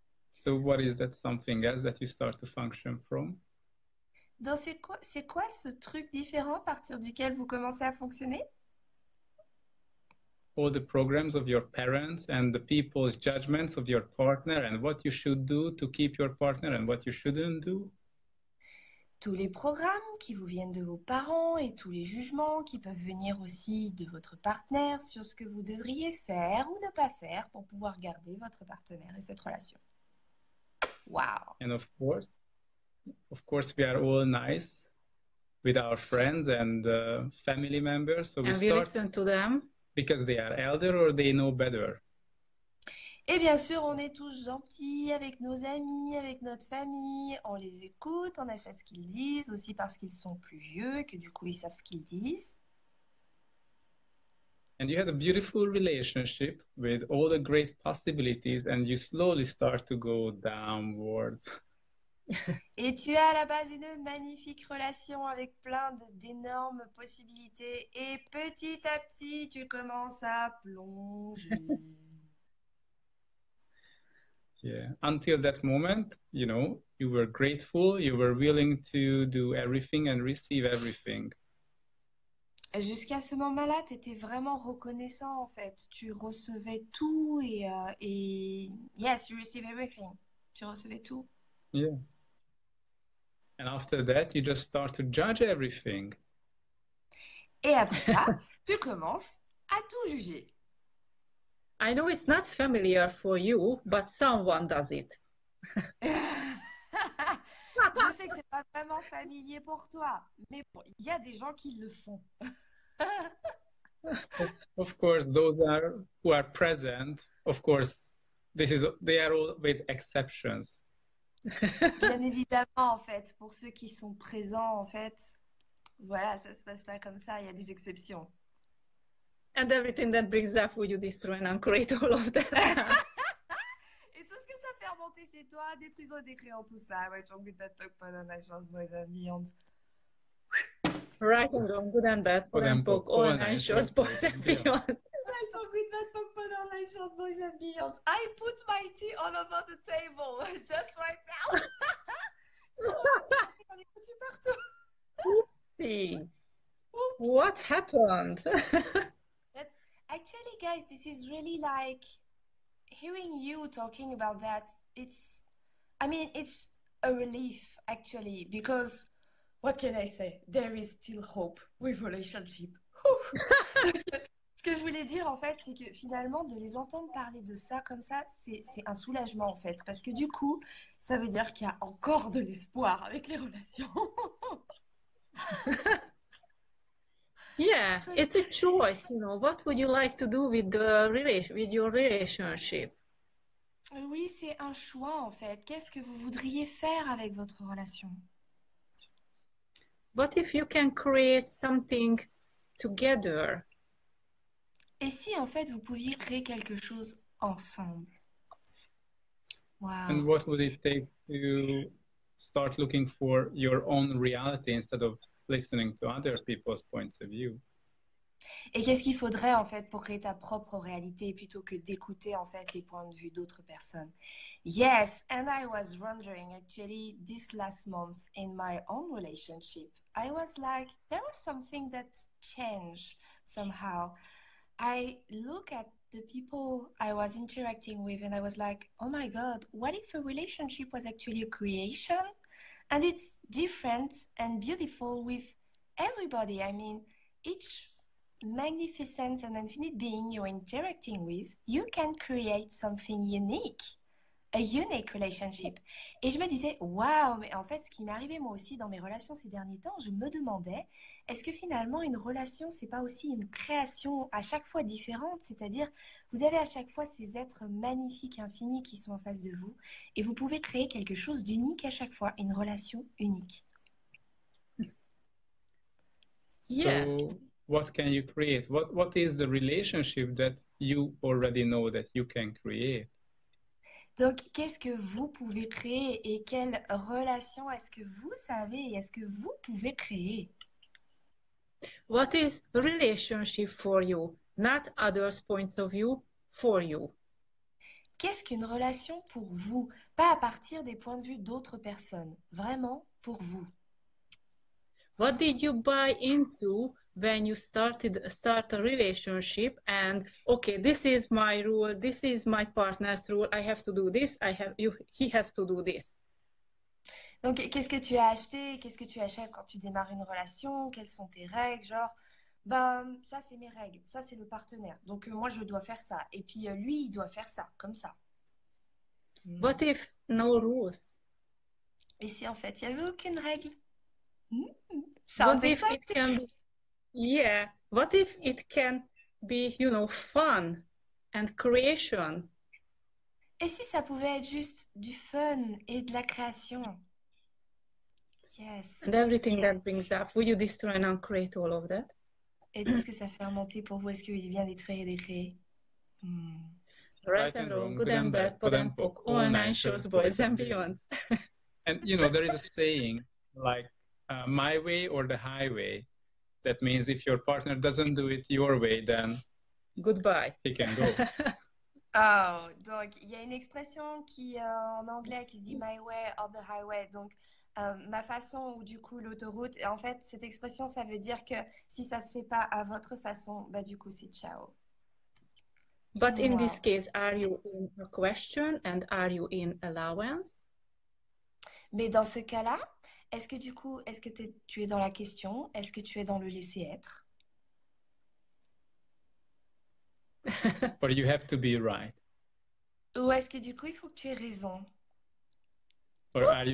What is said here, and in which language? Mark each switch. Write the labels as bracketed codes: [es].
[en] So what is that something else that you start to function from? [fr] Donc, c'est quoi ce truc différent à partir duquel vous commencez à fonctionner? [en] All the programs of your parents and the people's judgments of your partner and what you should do to keep your partner and what you shouldn't do. [fr] Tous les programmes qui vous viennent de vos parents et tous les jugements qui peuvent venir aussi de votre partenaire sur ce que vous devriez faire ou ne pas faire pour pouvoir garder votre partenaire et cette relation. [en] Wow! And of course, we are all nice with our friends and family members. So we And we start listen to them. because they are elder or they know better. [fr] Et bien sûr, on est tous gentils avec nos amis, avec notre famille. On les écoute, on achète ce qu'ils disent, aussi parce qu'ils sont plus vieux et que du coup, ils savent ce qu'ils disent. [en] And you had a beautiful relationship with all the great possibilities, and you slowly start to go downwards. [fr] Et tu as à la base une magnifique relation avec d'énormes possibilités. Et petit à petit, tu commences à plonger. [en] Yeah. Until that moment, you know, you were grateful, you were willing to do everything and receive everything. [fr] Jusqu'à ce moment-là, tu étais vraiment reconnaissant en fait. Tu recevais tout et [en] yes, you receive everything. [fr] Tu recevais tout. [en] Yeah. And after that, you just start to judge everything. [fr] Et après ça, tu commences à tout juger. [en] I know it's not familiar for you, but someone does it. [fr] Je sais que c'est pas vraiment familier pour toi, mais bon, il y a des gens qui le font. [en] Of course, those who are present, of course, they are always exceptions. [fr] Bien évidemment, en fait, pour ceux qui sont présents, en fait, voilà, ça se passe pas comme ça, il y a des exceptions. [en] And everything that brings up, will you destroy and uncreate all of that? [fr] Et tout ce que ça fait remonter chez toi, détruisons et décréons tout ça. Ouais, je good bad talk, pas dans la chance, boys and beyond. [en] Right and wrong, good and bad, pod and poke, all nine shorts, boys and beyond. Right and good bad talk, pas dans la chance, boys and beyond. I put my tea all over the table, just right now. [fr] J'en ai foutu partout. [en] Oopsie. What happened? But actually, guys, this is really like hearing you talking about that. It's a relief actually, because what can I say? There is still hope with relationship. [fr] Ce que je voulais dire en fait, c'est que finalement, de les entendre parler de ça comme ça, c'est un soulagement en fait, parce que du coup, ça veut dire qu'il y a encore de l'espoir avec les relations. [en] Yeah, it's a choice, you know. What would you like to do with your relationship? [fr] Oui, c'est un choix en fait. Qu'est-ce que vous voudriez faire avec votre relation? [en] What if you can create something together? [fr] Et si en fait vous pouviez créer quelque chose ensemble? [en] Wow. And what would it take to start looking for your own reality instead of listening to other people's points of view? [fr] Et qu'est-ce qu'il faudrait en fait pour créer ta propre réalité plutôt que d'écouter en fait les points de vue d'autres personnes? [en] Yes, and I was wondering actually this last month in my own relationship, I was like, there was something that changed somehow. I look at the people I was interacting with and I was like, oh my God, what if a relationship was actually a creation? And it's different and beautiful with everybody. I mean, each magnificent and infinite being you're interacting with, you can create something unique, a unique relationship. [fr] Et je me disais, waouh, mais en fait, ce qui m'est arrivé moi aussi dans mes relations ces derniers temps, je me demandais, est-ce que finalement une relation, c'est pas aussi une création à chaque fois différente? C'est-à-dire, vous avez à chaque fois ces êtres magnifiques, infinis qui sont en face de vous, et vous pouvez créer quelque chose d'unique à chaque fois, une relation unique. [en] Yeah. So what can you create? What is the relationship that you already know that you can create? [fr] Donc, qu'est-ce que vous pouvez créer et quelle relation est-ce que vous savez et est-ce que vous pouvez créer? [en] What is relationship for you? Not others' points of view, for you. [fr] Qu'est-ce qu'une relation pour vous? Pas à partir des points de vue d'autres personnes, vraiment pour vous. [en] What did you buy into when you start a relationship and okay, this is my rule, this is my partner's rule, I have to do this, he has to do this. [fr] Donc, qu'est-ce que tu as acheté? Qu'est-ce que tu achètes quand tu démarres une relation? Quelles sont tes règles? Genre, ben, ça c'est mes règles, ça c'est le partenaire. Donc, moi je dois faire ça. Et puis lui, il doit faire ça, comme ça. [en] What if no rules? [fr] Et si en fait, il n'y avait aucune règle? [en] What Sounds if it exciting. can be, yeah, what if it can be, you know, fun and creation? [fr] Et si ça pouvait être juste du fun et de la création? [en] Yes. And everything that brings up, will you destroy and uncreate all of that? [fr] Et tout ce que ça fait remonter pour vous, est-ce que vous voulez bien détruire et décréer? [en] Right and wrong, good and bad, pod and poke, all nine shorts, boys and beyond. And you know, there is a saying like my way or the highway. That means if your partner doesn't do it your way, then Goodbye. he can go. [fr] Oh, donc il y a une expression qui en anglais qui se dit [en] my way or the highway. [fr] Donc ma façon ou du coup l'autoroute. Et en fait, cette expression, ça veut dire que si ça se fait pas à votre façon, bah du coup c'est ciao. [en] But in this Wow. case, are you in a question and are you in allowance? [fr] Mais dans ce cas-là, est-ce que du coup, est-ce que tu es dans la question? Est-ce que tu es dans le laisser-être? [en] Or you have to be right? [fr] Ou est-ce que du coup, il faut que tu aies raison? [en] Or are you